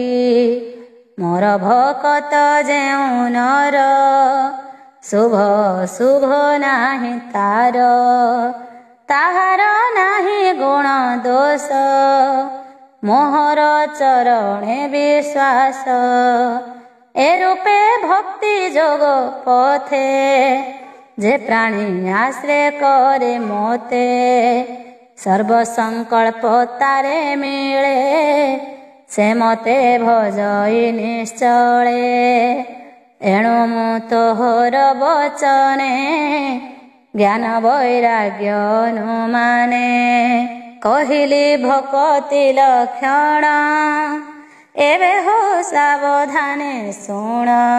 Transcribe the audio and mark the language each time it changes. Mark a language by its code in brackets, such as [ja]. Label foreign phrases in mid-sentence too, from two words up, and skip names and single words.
[or] ମୋର ଭକତ ଯେଉଁ ନର ଶୁଭ ଶୁଭ ନାହିଁ ତାର। ତାହାର ନାହିଁ ଗୁଣ ଦୋଷ ମୋହର ଚରଣେ ବିଶ୍ୱାସ। ଏ ରୂପେ ଭକ୍ତି ଯୋଗ ପଥେ ଯେ ପ୍ରାଣୀ ଆଶ୍ରୟ କରେ ମୋତେ ସର୍ବସଂକଳ୍ପ ତାରେ ମିଳେ ସେ ମତେ ଭଜଇ ନିଶ୍ଚଳେ ଏଣୁ ମୁ ତୋହର ବଚନେ ଜ୍ଞାନ ବୈରାଗ୍ୟ ଅନୁମାନେ କହିଲି ଭକ୍ତି ଲକ୍ଷଣ ଏବେ ହୋ ସାବଧାନେ ଶୁଣ